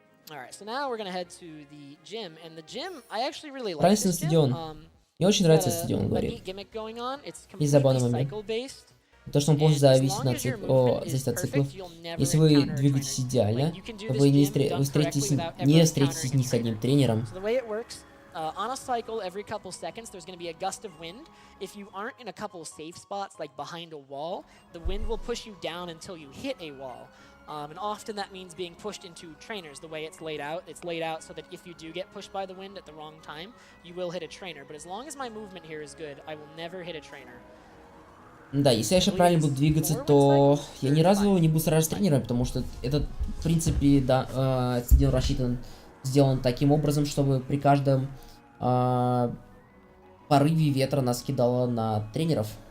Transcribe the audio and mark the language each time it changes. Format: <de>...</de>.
<en>Alright, so now we're gonna head to the gym, and the gym, I actually really like</en> <ru>Правильно,</ru> <en>this</en> <ru>стадион.</ru> <en>gym.</en> <ru>Мне очень нравится стадион, говорит. Есть забавный момент. То, что он полностью зависит от циклов. Если вы двигаетесь идеально, то вы не встретитесь ни с одним тренером.</ru> <en>On a cycle, every couple seconds, there's going to be a gust of wind. If you aren't in a couple safe spots, like behind a wall, the wind will push you down until you hit a wall. And often that means being pushed into trainers, the way it's laid out. It's laid out so that if you do get pushed by the wind at the wrong time, you will hit a trainer. But as long as my movement here is good, I will never hit a trainer.</en> <ru>Да, если я сейчас правильно буду двигаться, то я ни разу не буду сражаться с тренером, потому что это, в принципе, да, стадион сделан таким образом, чтобы при каждом порыве ветра нас кидало на тренеров.</ru>